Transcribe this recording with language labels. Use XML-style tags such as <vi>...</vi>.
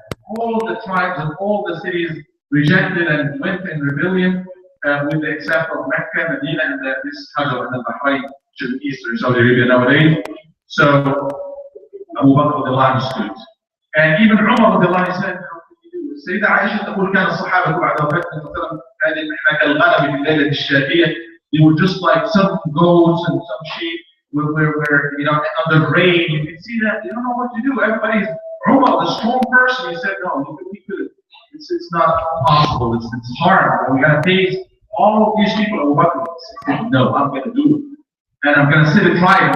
<en>All the tribes of all the cities rejected and went in rebellion, with the exception of Mecca, Medina, and this Hajar and Bahrain, which is eastern Saudi Arabia nowadays. So Abu Bakr stood. And even Umar said, how can you do this?</en> <ar>Sayyida Aisha تقول كان الصحابة بعد وفاة النبي صلى الله عليه وسلم هذه المحنة كالغنم في الليلة الشاتية.</ar> <en>They were just like some goats and some sheep were under rain. You can see that they don't know what to do. Everybody's Umar, the strong person. He said, no, we could. It's not possible. It's hard. We gotta face all of these people. Abu Bakr said, no, I'm gonna do it, and I'm gonna sit and try it.</en>